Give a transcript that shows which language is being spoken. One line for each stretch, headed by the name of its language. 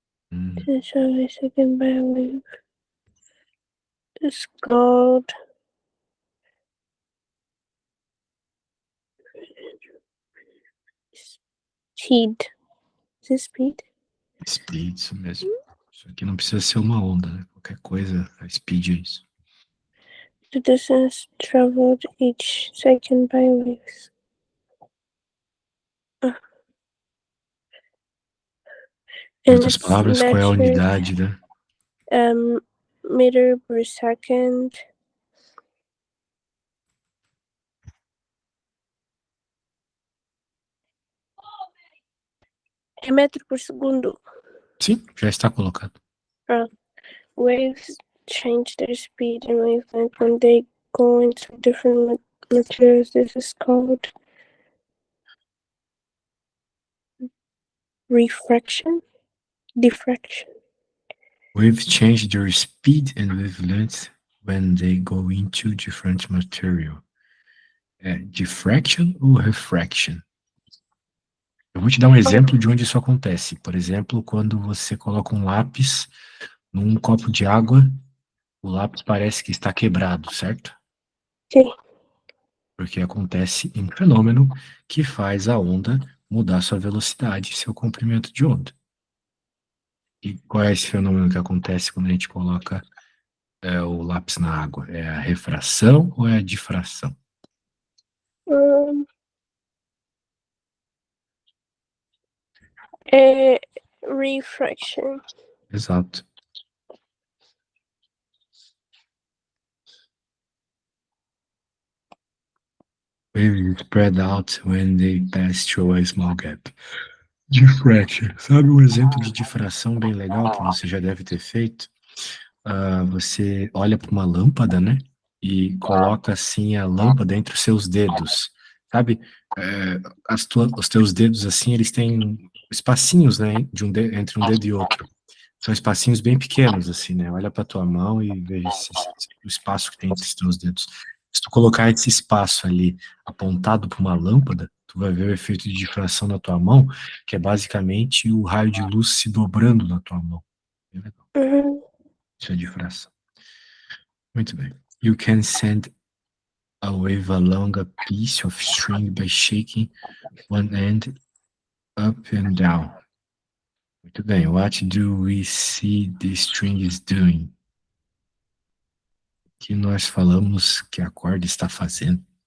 English: The second by a wave is called speed. Is it speed?
Portuguese: Speed, isso mesmo. Isso aqui não precisa ser uma onda, né? Qualquer coisa, a speed é isso.
English: The distance traveled each second by waves.
Portuguese: Em
English: And
Portuguese: outras
English: it's
Portuguese: palavras, qual é a
English: measured
Portuguese: unidade, né?
English: meter per second.
Portuguese: É metro por segundo. Sim, já está colocado.
English: Waves change their speed and wavelength when they go into different materials. This is called refraction. Diffraction. Waves change their speed and wavelength when they go into different material.
Portuguese: É diffraction ou refraction? Eu vou te dar um exemplo de onde isso acontece. Por exemplo, quando você coloca um lápis num copo de água, o lápis parece que está quebrado, certo? Sim. Porque acontece um fenômeno que faz a onda mudar sua velocidade e seu comprimento de onda. E qual é esse fenômeno que acontece quando a gente coloca o lápis na água? É a refração ou é a difração? É refraction. Exato.
English: Waves spread out when they pass through a small gap. Diffraction.
Portuguese: Sabe um exemplo de difração bem legal que você já deve ter feito? Você olha para uma lâmpada, né? E coloca assim a lâmpada entre os seus dedos. Sabe? Os teus dedos assim, eles têm espacinhos, né? Entre um dedo e outro. São espacinhos bem pequenos, assim, né? Olha para tua mão e veja o espaço que tem entre os teus dedos. Se tu colocar esse espaço ali apontado para uma lâmpada, tu vai ver o efeito de difração na tua mão, que é basicamente o raio de luz se dobrando na tua mão. Bem legal. Isso é difração. Muito bem.
English: You can send a wave along a piece of string by shaking one end up and down.
Portuguese: Muito bem.
English: What do we see the string is doing?
Portuguese: Que nós falamos que a corda está fazendo.